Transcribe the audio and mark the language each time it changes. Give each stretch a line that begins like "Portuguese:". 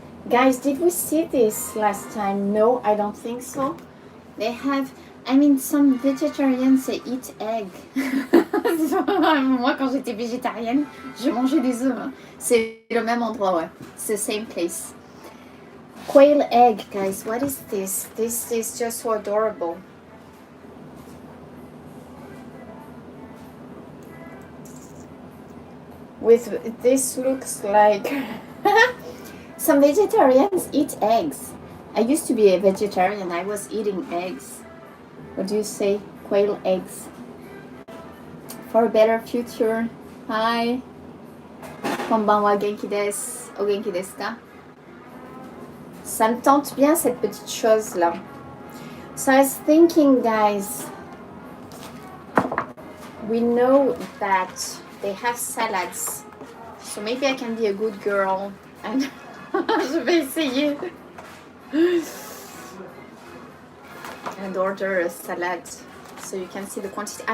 English: Guys, did we see this last time? No, I don't think so. They have, I mean, some vegetarians, they eat egg.
French: Moi, quand j'étais végétarienne, je mangeais des œufs. C'est le même endroit, ouais.
English: It's the same place. Quail egg, guys, what is this? This is just so adorable. With this looks like some vegetarians eat eggs. I used to be a vegetarian. I was eating eggs. What do you say? Quail eggs. For a better future. Hi.
Japanese: Konbanwa, genki desu. O genki desu ka?
French: Ça me tente bien cette petite chose là.
English: So I was thinking, guys, we know that they have salads, so maybe I can be a good girl and
French: je vais essayer
English: and order a salad so you can see the quantity.